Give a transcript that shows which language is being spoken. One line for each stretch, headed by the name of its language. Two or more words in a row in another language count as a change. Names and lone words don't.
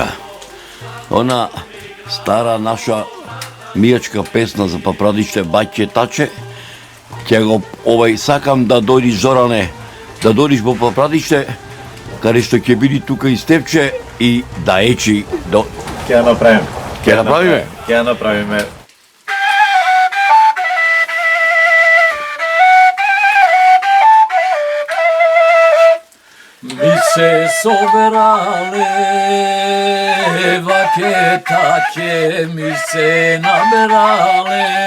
Macedonian: Она стара наша мијачка песна за Папрадиште Бајче Таче, ќе го сакам да дојдиш Зоране, да дојдиш во Папрадиште, каде што ќе биде тука и Степче и да ечи до... Ќе ја направиме. Ќе ја направиме? Ќе ја направиме. Ми се собрале, ваке таке ми се набрале,